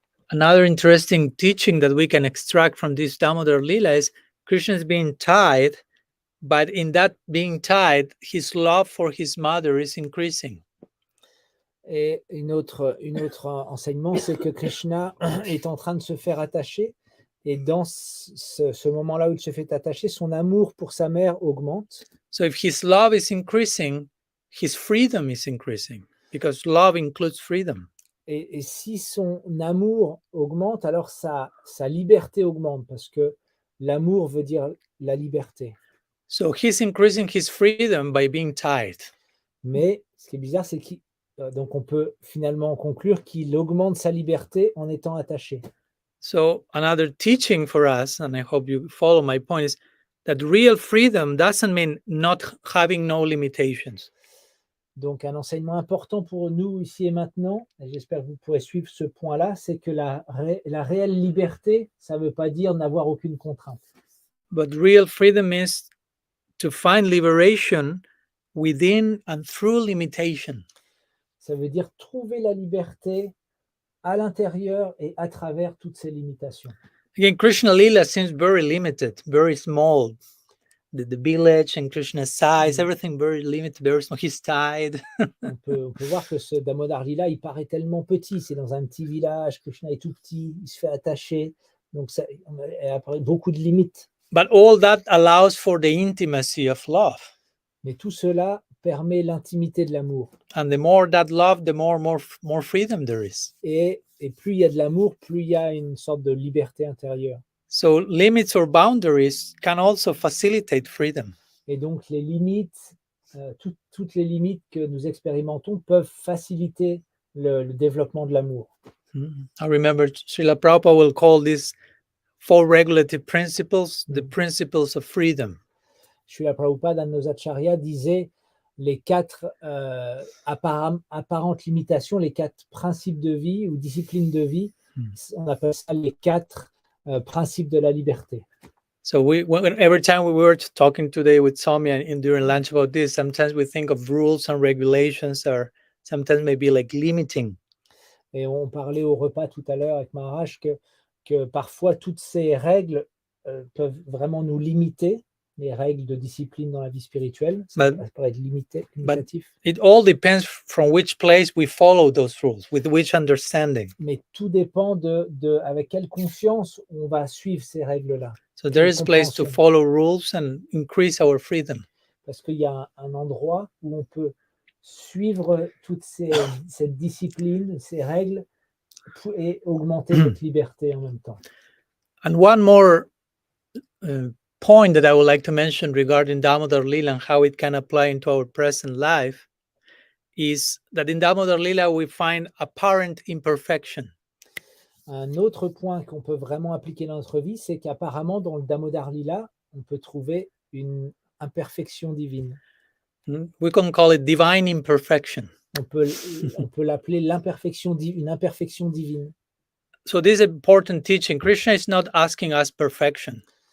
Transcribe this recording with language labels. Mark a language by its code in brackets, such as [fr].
[en] Another interesting teaching that we can extract from this Damodara-LILA is Krishna is being tied, but in that being tied, his love for his mother is increasing. [fr] Et une autre enseignement, c'est que Krishna est en train de se faire attacher, et dans ce moment-là où il se fait attacher, son amour pour sa mère augmente. [en] So if his love is increasing, his freedom is increasing, because love includes freedom. [fr] Et si son amour augmente, alors sa liberté augmente, parce que l'amour veut dire la liberté. [en] So he's increasing his freedom by being tied. [fr] Mais ce qui est bizarre, c'est donc on peut finalement conclure qu'il augmente sa liberté en étant attaché. [en] So another teaching for us, and I hope you follow my point, is that real freedom doesn't mean not having no limitations. [fr] Donc un enseignement important pour nous ici et maintenant, et j'espère que vous pourrez suivre ce point-là, c'est que la réelle liberté, ça ne veut pas dire n'avoir aucune contrainte. [en] But real freedom is to find liberation within and through limitation. [fr] Ça veut dire trouver la liberté à l'intérieur et à travers toutes ces limitations. [en] Again, Krishna-lila seems very limited, very small. The village and Krishna's size, everything very limited, very small. He's tied. [fr] On peut voir que ce Damodara-LILA, il paraît tellement petit. C'est dans un petit village, Krishna est tout petit, il se fait attacher. Donc, il apparaît beaucoup de limites. [en] But all that allows for the intimacy of love. [fr] Mais tout cela permet l'intimité de l'amour. [en] And the more that love, the more freedom there is. [fr] Et plus il y a de l'amour, plus il y a une sorte de liberté intérieure. [en] So limits or boundaries can also facilitate freedom. [fr] Et donc les limites, toutes les limites que nous expérimentons peuvent faciliter le développement de l'amour. [en] I remember Srila Prabhupada will call these 4 regulative principles the principles of freedom. [fr] Srila Prabhupada, un de nos acharyas, disait les 4 apparentes limitations, les 4 principes de vie ou disciplines de vie, on appelle ça les 4 principes de la liberté. [en] So every time we were talking today with Swami and during lunch about this, sometimes we think of rules and regulations are sometimes maybe like limiting. [fr] Et on parlait au repas tout à l'heure avec Maharaj que parfois toutes ces règles peuvent vraiment nous limiter, les règles de discipline dans la vie spirituelle, ça peut être limitatif. [en] It all depends from which place we follow those rules, with which understanding. [fr] Mais tout dépend de avec quelle conscience on va suivre ces règles-là. [en] So there is place to follow rules and increase our freedom. [fr] Parce qu'il y a un endroit où on peut suivre toute cette discipline, ces règles, et augmenter notre liberté en même temps. [en] And one more point that I would like to mention regarding Damodara-LILA and how it can apply into our present life is that in Damodara-LILA we find apparent imperfection. [fr] Un autre point qu'on peut vraiment appliquer dans notre vie, c'est qu'apparemment dans le Damodara-LILA, on peut trouver une imperfection divine. [en] We can call it divine imperfection. [fr] On peut l'appeler une imperfection divine. [en] So this is important teaching. Krishna is not asking us perfection.